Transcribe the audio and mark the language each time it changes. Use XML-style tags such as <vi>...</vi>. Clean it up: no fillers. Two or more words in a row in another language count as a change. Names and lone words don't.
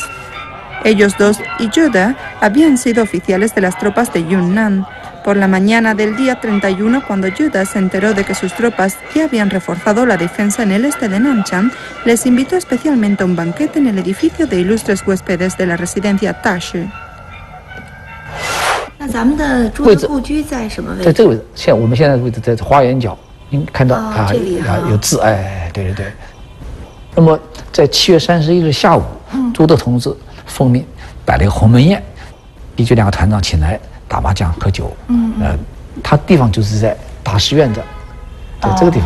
<es>Ellos dos y Zhu De habían sido oficiales de las tropas de Yunnan. Por la mañana del día 31, cuando Zhu De se enteró de que sus tropas ya habían reforzado la defensa en el este de Nanchang, les invitó especialmente a un banquete en el edificio de ilustres huéspedes de la residencia Tashi.</es> <zh>那咱们的朱德故居在什么位置？在这个位置，我们现在的位置在花园角，您看到它有字，哎，对对对。那么在7月31日下午，朱德同志奉命摆了一个鸿门宴，依据2个团长请来打麻将喝酒， 它地方就是在大石院这，在这个地方。</zh>